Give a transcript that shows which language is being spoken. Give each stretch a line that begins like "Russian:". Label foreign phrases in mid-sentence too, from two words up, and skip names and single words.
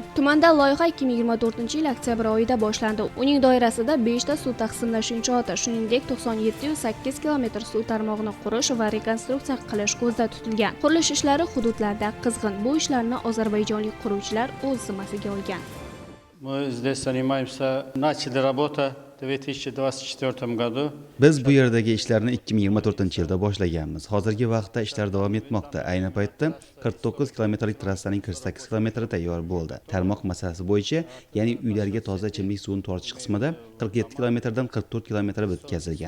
Uzbek: Tumanda loyiha 2024-yil oktyabr oyida boshlandi. Uning doirasida 5 ta suv taqsimlash inshooti, shuningdek 9708 km suv tarmog'ini qurish va rekonstruksiya qilish ko'zda tutilgan. Qurilish ishlari hududlarda qizg'in. Bu ishlarni ozarbayjonlik quruvchilar o'z zimmasiga olgan.
Russian: Мы здесь занимаемся, начали работу в 2024 году.
Uzbek: Biz bu yerdagi ishlarni 2024-yilda boshlaganmiz. Hozirgi vaqtda ishlar davom etmoqda. Ayni paytda 49 kilometrlik trassaning 48 kilometri tayyor bo'ldi. Tarmoq masalasi bo'yicha, ya'ni uylarga toza ichimlik suvini tortish qismida 47 kilometrdan 44 kilometr bitkazilgan.